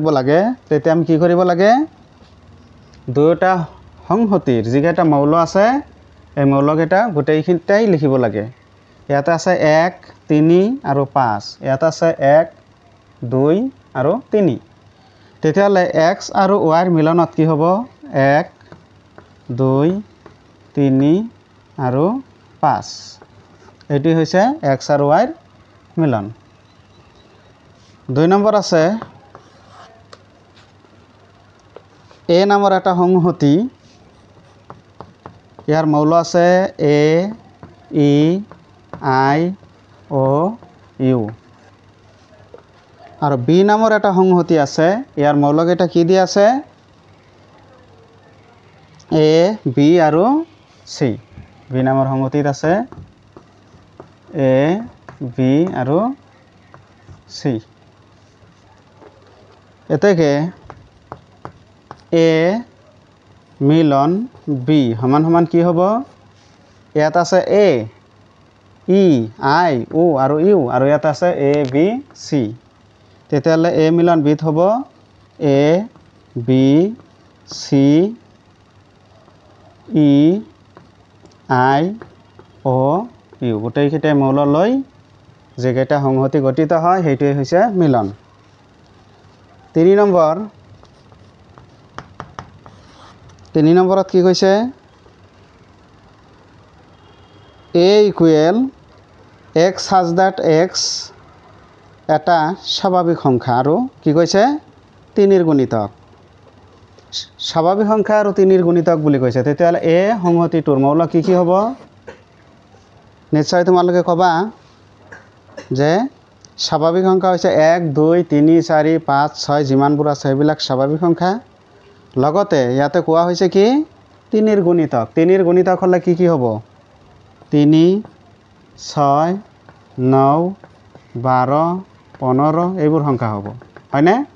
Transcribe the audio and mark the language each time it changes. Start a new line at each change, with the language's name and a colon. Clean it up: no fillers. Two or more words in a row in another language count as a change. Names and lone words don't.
Assamese: লাগে তেতিয়া আমি কি কৰিব লাগে দুটা সংহতিৰ যিকেইটা মৌল আছে এই মৌলকেইটা গোটেইখিনিটাই লিখিব লাগে ইয়াতে আছে 1 3 আৰু 5 ইয়াতে আছে 1 2 আৰু 3 তেতিয়াহ'লে x আৰু y ৰ মিলনত কি হ'ব 1 2 3 আৰু 5 এটি হৈছে x আৰু y ৰ মিলন 2 নম্বৰ আছে a নামৰ এটা সংহতি ইয়াৰ মৌল আছে a e i o u আৰু b নামৰ এটা সংহতি আছে ইয়াৰ মৌল কেইটা কি দি আছে a b আৰু c b নামৰ সংহতিত আছে a b আৰু c এতেকে a মিলন b সমান সমান কি হ'ব ইয়াত আছে a e i o আৰু u আৰু ইয়াত আছে a b c তেতিয়াহ'লে a মিলন b হ'ব a b c e i o u গোটেইকেইটা মৌল লৈ যেকেইটা সংহতি গঠিত হয় সেইটোৱে হৈছে মিলন 3 নম্বৰত কি কৈছে
English: a equal x such that x
Assamese: এটা স্বাভাৱিক সংখ্যা আৰু কি কৈছে 3 ৰ গুণিতক স্বাভাৱিক সংখ্যা আৰু 3 ৰ গুণিতক বুলি কৈছে তেতিয়াহ'লে a সংহতিটোৰ মৌল কি কি হ'ব নিশ্চয় তোমালোকে ক'বা যে স্বাভাৱিক সংখ্যা হৈছে 1 2 3 4 5 6 যিমানবোৰ আছে সেইবিলাক স্বাভাৱিক সংখ্যা লগতে ইয়াতে কোৱা হৈছে কি 3 ৰ গুণিতক 3 ৰ গুণিতক হ'লে কি কি হ'ব 3 6 9 12 15 এইবোৰ সংখ্যা হ'ব হয়নে